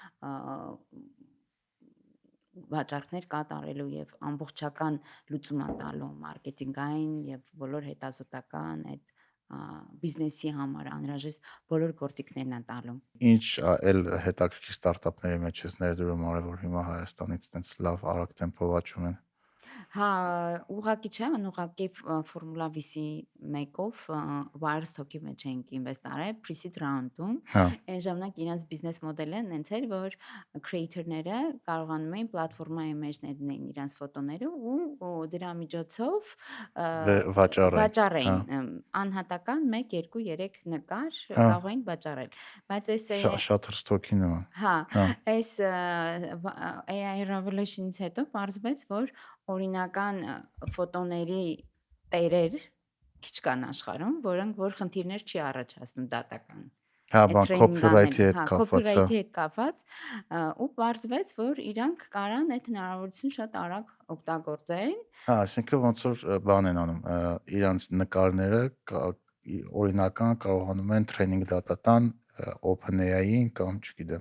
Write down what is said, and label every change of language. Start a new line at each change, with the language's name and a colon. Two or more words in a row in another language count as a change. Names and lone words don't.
Armenian: վաճառքներ կատարելու եւ ամբողջական լուծում տալու մարքեթինգային եւ բոլոր հետազոտական այդ բիզնեսի համար անհրաժեշտ բոլոր գործիքներն են տալու։ Ինչ էլ հետաքրքիր ստարտափների մեջ ես ներդրում արել, որ հիմա Հայաստանից տենց լավ արագ տեմպով աճում են։ Հա, ուղղակի չէ, անուղղակի Formula VC մեկով Wirestock-ի մեջ ենք ինվեստ արել
English: pre-seed round-
Armenian: ում։ Հա, Այն ժամանակ իրենց բիզնես մոդելը նենց էր, որ creator-ները կարողանում էին պլատֆորմայի մեջ ներդնել իրենց ֆոտոները ու դրա միջոցով վաճառ է։ Հա, վաճառեին անհատական 1, 2, 3 նկար հա, կարող էին վաճառել։ Բայց այս Shutterstock-ի նման։ հա, Հա, այս
English: AI Revolution-
Armenian: ից հետո պարզվեց, որ օրինական ֆոտոների տերեր քիչ կան աշխարհում, որ խնդիրներ չի առաջացնում դատական։ հա, Այդ բան training copyright-ի հետ հա, կապված, հա։ copyright-ի հետ կապված ու պարզվեց, որ իրանք կարան այդ հնարավորությունը շատ արագ օգտագործեն։ Հա, այսինքն ոնց որ բան են անում, իրանց նկարները օրինական կարողանում են
English: training data
Armenian: տան OpenAI-ին կամ չգիտեմ,